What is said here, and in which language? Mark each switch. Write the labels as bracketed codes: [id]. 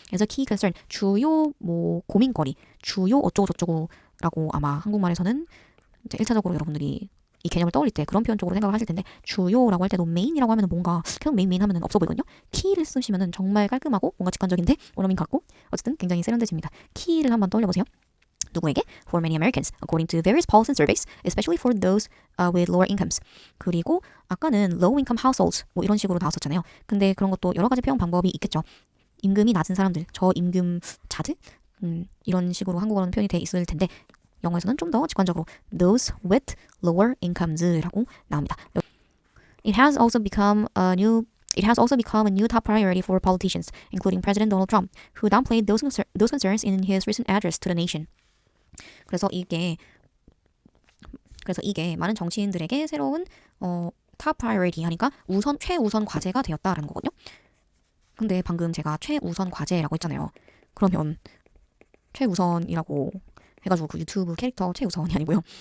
[ko] 그래서 key concern 주요 뭐 고민거리 주요 어쩌고 저쩌고라고 아마 한국말에서는 이제 1차적으로 여러분들이 이 개념을 떠올릴 때 그런 표현 쪽으로 생각을 하실 텐데, 주요라고 할 때도 메인이라고 하면은 뭔가 계속 메인 하면은 없어 보이거든요. 키를 쓰시면은 정말 깔끔하고 뭔가 직관적인데 원어민 같고 어쨌든 굉장히 세련되집니다. 키를 한번 떠올려 보세요. 누구에게? [en] For many Americans, according to various polls and surveys, especially for those with lower incomes. [ko] 그리고 아까는 low income households 뭐 이런 식으로 나왔었잖아요. 근데 그런 것도 여러 가지 표현 방법이 있겠죠. 임금이 낮은 사람들, 저임금자들 이런 식으로 한국어로는 표현이 돼 있을 텐데 영어에서는 좀 더 직관적으로 [en] those with lower incomes [ko] 라고 나옵니다. [en] It has also become a new top priority for politicians, including President Donald Trump, who downplayed those concerns in his recent address to the nation. [ko] 그래서 이게 많은 정치인들에게 새로운 top priority 하니까 최우선 과제가 되었다라는 거거든요. 근데 방금 제가 최우선 과제라고 했잖아요. 그러면 최우선이라고 해가지고 그 유튜브 캐릭터 최우선이 아니고요.